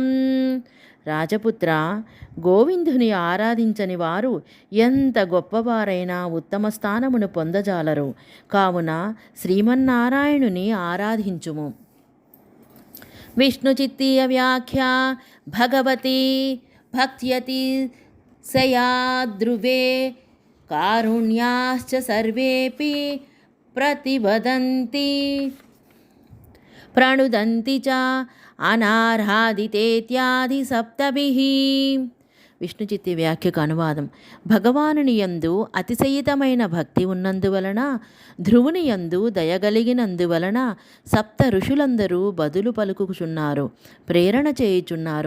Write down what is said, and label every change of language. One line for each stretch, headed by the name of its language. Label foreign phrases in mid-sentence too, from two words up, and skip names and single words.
Telugu: రాజపుత్ర, గోవిందుని ఆరాధించని వారు ఎంత గొప్పవారైనా ఉత్తమ స్థానమును పొందజాలరు. కావున శ్రీమన్నారాయణుని ఆరాధించుము.
Sanskrit: విష్ణుచిత్తీయ వ్యాఖ్య. భగవతి भक्त्यतिशयाद्ध्रुवे कारुण्याश्च सर्वेऽपि प्रतिवदन्ति प्रणुदन्ति च అనారాధితేత్యాది సప్తభిః.
Telugu: విష్ణు చిత్తి వ్యాఖ్యకు అనువాదం. భగవానుని యందు అతిశయితమైన భక్తి ఉన్నందువలన, ధ్రువుని యందు దయగలిగినందువలన సప్త ఋషులందరూ బదులు పలుకుచున్నారు, ప్రేరణ చేయుచున్నారు.